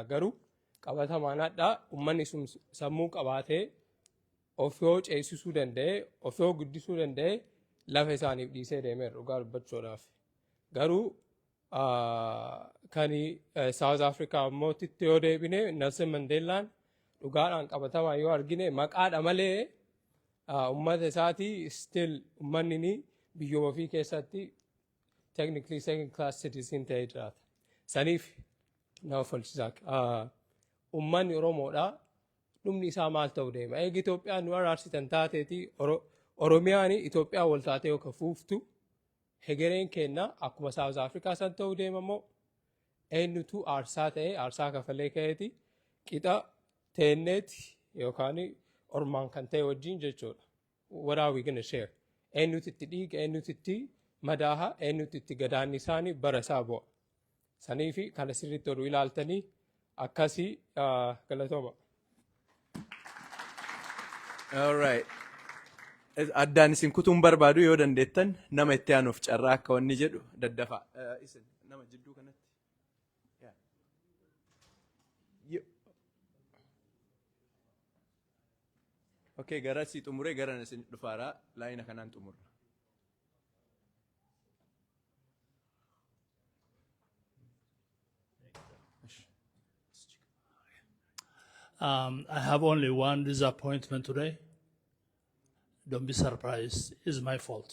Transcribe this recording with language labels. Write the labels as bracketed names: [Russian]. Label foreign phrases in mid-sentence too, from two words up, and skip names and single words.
[Oromo] Garuu qabatamaan hadhaa uummanni sun sammuu qabaatee of yoo ceesisuu danda'e of yoo guddisuu danda'e lafa isaaniif dhiisee deemeera dhugaa dubbachuudhaaf. Garuu kan South Africa ammoo titti yoo deebine Nelson Mandelaan dhugaadhaan qabatamaa yoo argine maqaadha malee uummata isaatii still uummanni biyyooma ofii keessatti technically [English] second class citizen [Oromo] ta'ee jiraata. Saniif nama falchisaa uummanni Oromoodha dhumni isaa maal ta'uu deema. Eegi Itoophiyaan nu araarsitan taateeti Oromiyaan Itoophiyaa wal taatee yoo kafuuftu hegereen kenna akkuma South Africa san ta'uu deema moo eenyutu aarsaa ta'ee aarsaa kafalee ka'eeti qixa teenneeti yookaan ormaan kan ta'e wajjin jechuudha. [English] What are we gonna share? [Oromo] Eenyuti itti dhiiga eenyuti itti madaaha eenyuti itti gadaanni isaanii bara isaa bu'a. Sanii fi kana sirriitti oduu ilaaltanii akkasii galatooma. [English] All right. [Oromo] addaan isin kutuun barbaadu yoo dandeettan nama itti aanuuf carraa akka wanni jedhu daddafaa. Isin nama jidduu kanatti. Okay, gara si xumuree gara isin dhufaaraa laayina kanaan xumurra. [English] I have only one disappointment today. Don't be surprised. It's my fault.